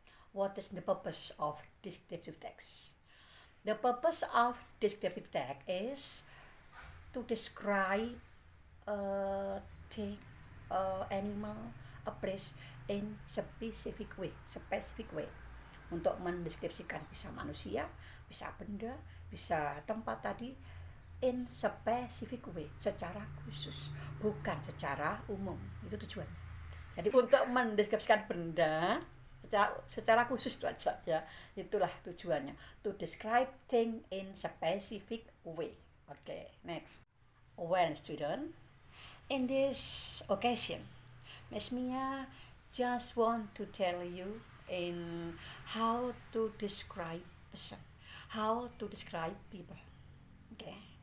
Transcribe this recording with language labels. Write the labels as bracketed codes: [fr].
[en] What is the purpose of descriptive text? The purpose of descriptive text is to describe a thing, animal, a place in specific way. [id] Untuk mendeskripsikan bisa manusia, bisa benda, bisa tempat tadi, [en] in specific way, [id] secara khusus, bukan secara umum. Itu tujuan. Jadi untuk mendeskripsikan benda secara khusus itu aja ya. Itulah tujuannya. [en] To describe thing in specific way. Okay, next. Well, student, in this occasion, Miss Mia just want to tell you in how to describe person, how to describe people. Okay.